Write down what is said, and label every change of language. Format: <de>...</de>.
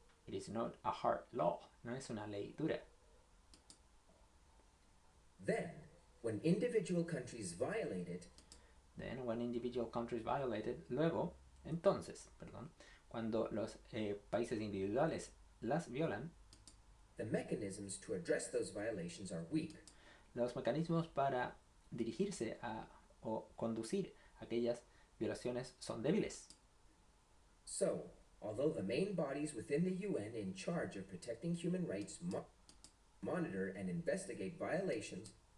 <en>It is not a hard law,</en> <es>no es una ley dura.</es> <en>Then, when individual countries violate it, Then, when individual countries violate it,</en> <es>luego, entonces, perdón, cuando los países individuales las violan,</es> <en>the mechanisms to address those violations are weak.</en> <es>los mecanismos para dirigirse a o conducir aquellas violaciones son débiles.</es> <en>So, although the main bodies within the UN in charge of protecting human rights monitor and investigate violations,</en>